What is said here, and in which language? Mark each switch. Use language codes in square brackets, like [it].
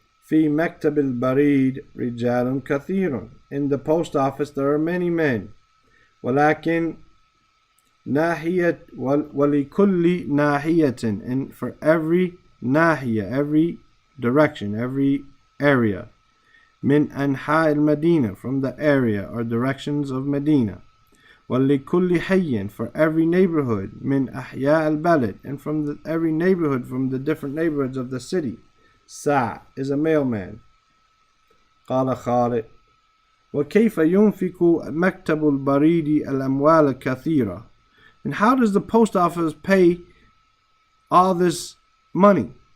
[ar] في مكتب البريد رجال كثير. [en] In the post office there are many men. [ar] ولكن ناحية ولكل ناحية, [en] and for every ناحية, every direction, every area. [ar] من أنحاء المدينة, [en] from the area or directions of Medina. [ar] ولكل حي, [en] for every neighborhood. [ar] من أحياء البلد, [en] and from every neighborhood, from the different neighborhoods of the city. ساع is a mailman. [ar] قال خالد, وكيف ينفق مكتب البريد الأموال الكثيرة? [en] And how does the post office pay all this money?